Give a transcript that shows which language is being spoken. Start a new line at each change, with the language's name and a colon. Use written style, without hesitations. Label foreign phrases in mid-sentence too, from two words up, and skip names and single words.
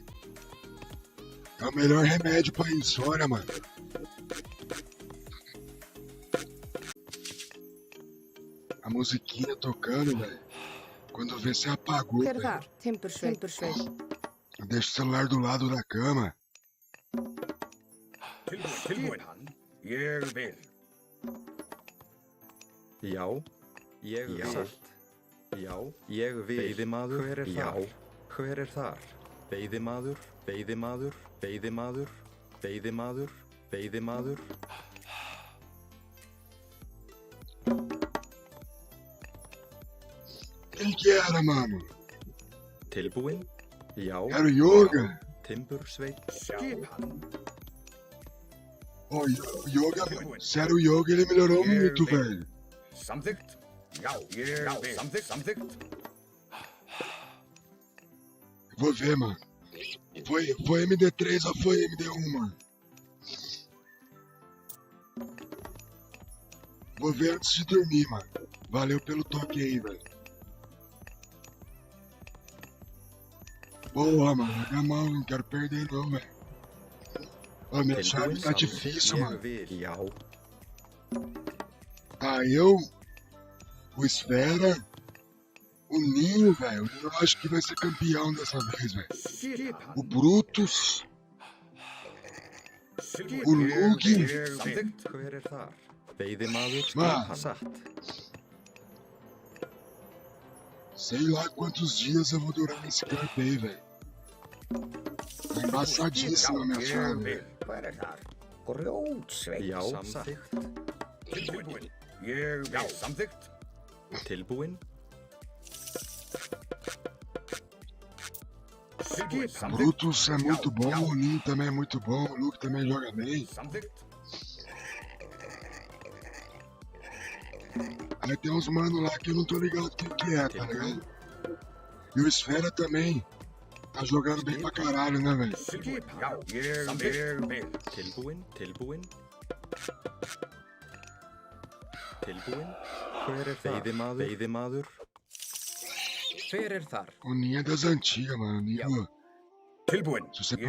Portuguese: É o melhor remédio pra insônia, mano. A musiquinha tocando, velho. Quando vê, você apagou,
Icelandic: Hver er
Portuguese: velho.
Icelandic: það? Timbursveit.
Portuguese: Deixa o celular do lado da cama.
Icelandic: Tilbúin, ég vil. Já, ég vil. Já, ég vil. Veiðimaður, hver er þar? Hver er þar? Veiðimaður, veiðimaður, veiðimaður, veiðimaður, veiðimaður.
Portuguese: Quem que era, mano?
Icelandic: Tilbúin? Já.
Portuguese: Era o Yoga?
Icelandic: Timbursveit. Skipan.
Portuguese: Ô, o Yoga, se era o Yoga, ele melhorou muito, velho.
Icelandic: Samþykkt. Já, ég vil. Samþykkt.
Portuguese: Vou ver, mano. Foi MD3 ou foi MD1, mano? Vou ver antes de dormir, mano. Valeu pelo toque aí, velho. Porra, mano, larga a mão, não quero perder não, velho. Ó, minha chave tá difícil, mano.
Icelandic: Já,
Portuguese: Tá eu, o Esfera, o Ninho, velho. Eu acho que vai ser campeão dessa vez, velho. O Brutus, o Lug.
Icelandic: hver þar? Veiðimaður
Portuguese: Mano.
Icelandic: skipan satt.
Portuguese: Sei lá quantos dias eu vou durar nesse campo aí, velho. Tá embaçadíssima a minha chave, velho.
Icelandic: Hver þar? Grjótsveit. Já, samþykkt. Tilbúin. Ég vil samþykkt. Tilbúin. Tilbúin.
Portuguese: O Brutus é muito bom, o Ninho também é muito bom, o Luke também joga bem.
Icelandic: Samþykkt.
Portuguese: Aí tem uns mano lá que eu não tô ligado quem que é, tá ligado? E o Esfera também. Tá jogando bem pra caralho, né, velho?
Icelandic: Já, ég vil. Tilbúin. Tilbúin. Tilbúin. Hver þar? Veiðimaður. Hver þar?
Portuguese: O Ninho é das antigas, mano. O Ninho,
Icelandic: Tilbúin.
Portuguese: se você
Icelandic: Ég